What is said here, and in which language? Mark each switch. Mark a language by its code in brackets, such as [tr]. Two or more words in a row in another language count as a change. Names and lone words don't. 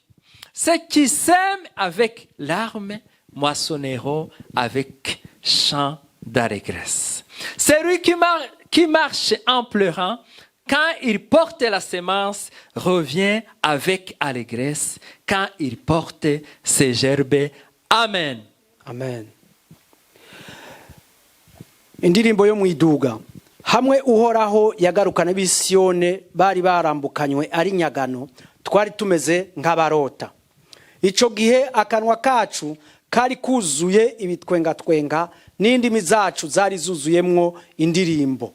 [fr] Ceux qui sèment avec larmes moissonneront avec chants d'allégresse. Celui qui marche en pleurant, quand il porte la semence, revient avec allégresse quand il porte ses gerbes. Amen. [rn] Amen. Indirimbo yo mwiduga. Hamwe uhoraho yagarukana bisiyone bari barambukanywe ari nyagano, twari tumeze nk'abarota. Ico gihe akanwa kacu kari kuzuye ibitwenga n'indimi zacu zari zuzuyemwo indirimbo.